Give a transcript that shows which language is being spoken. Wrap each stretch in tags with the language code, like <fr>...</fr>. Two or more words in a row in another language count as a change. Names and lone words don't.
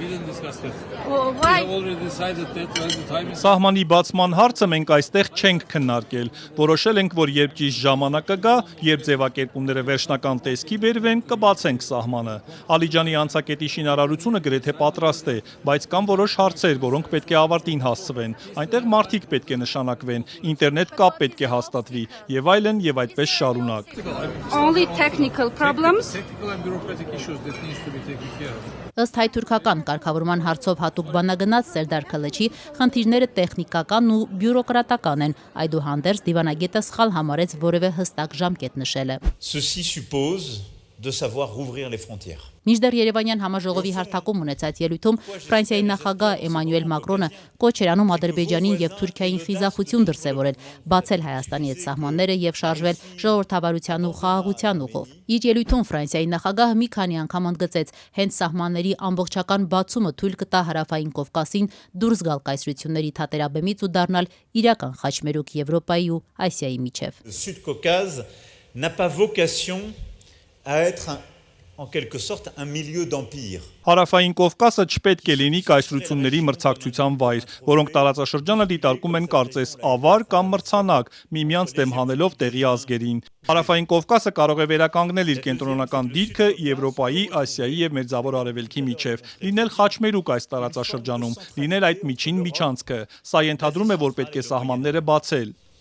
<hy>Սահմանի բացման հարցը մենք այստեղ չենք քննարկել։ Որոշել ենք, որ երբ ճիշտ ժամանակը գա, երբ ձևակերպումները վերջնական տեսքի բերվեն, կբացենք սահմանը։ Ալիջանի անցակետի շինարարությունը գրեթե պատրաստ է, բայց կան որոշ հարցեր, որոնք պետք է ավարտին հասցվեն։ Այնտեղ մարդիկ պետք է նշանակվեն, ինտերնետ կապ պետք է հաստատվի, եւ այլն եւ այդպես շարունակ։</hy> <en>Only technical problems.</en> <hy>Ըստ հայ-թուրքական կարգավորման հարցով հատուկ բանագնաց Սերդար Քլիչի խնդիրները տեխնիկական ու բյուրոկրատական են, այդուհանդերձ դիվանագետը սխալ համարեց որևէ հստակ ժամկետ նշելը։</hy> <fr>Ceci suppose de savoir rouvrir les frontières.</fr> <hy>Մինչդեռ Երևանյան համաժողովի հարթակում ունեցած ելույթում Ֆրանսիայի նախագահ Էմանուել Մակրոնը կոչ էր անում Ադրբեջանին եւ Թուրքիային խիզախություն դրսեւորել, բացել Հայաստանի հետ սահմանները եւ շարժվել ժողովրդավարության ու խաղաղության ուղով։ Իր ելույթում Ֆրանսիայի նախագահը մի քանի անգամ ընդգծեց, հենց սահմանների ամբողջական բացումը թույլ կտա Հարավային Կովկասին դուրս գալ կայսրությունների թատերաբեմից ու դառնալ իրական խաչմերուկ Եվրոպայի ու Ասիայի միջև։</hy> <fr>Le Sud-Caucase n'a pas vocation à être en quelque sorte un milieu d'empire.</fr> <hy>Հարավային Կովկասը չպետք է լինի կայսրությունների մրցակցության վայր, որոնք տարածաշրջանը դիտարկում են կարծես ավար կամ մրցանակ, միմյանց դեմ հանելով տեղի ազգերին։ Հարավային Կովկասը կարող է վերականգնել իր կենտրոնական դիրքը Եվրոպայի, Ասիայի եւ Մերձավոր Արևելքի միջև, լինել խաչմերուկ այս տարածաշրջանում, լինել այդ միջին միջանցքը։ Սա ենթադրում է, որ պետք է սահմանները բացել։</hy>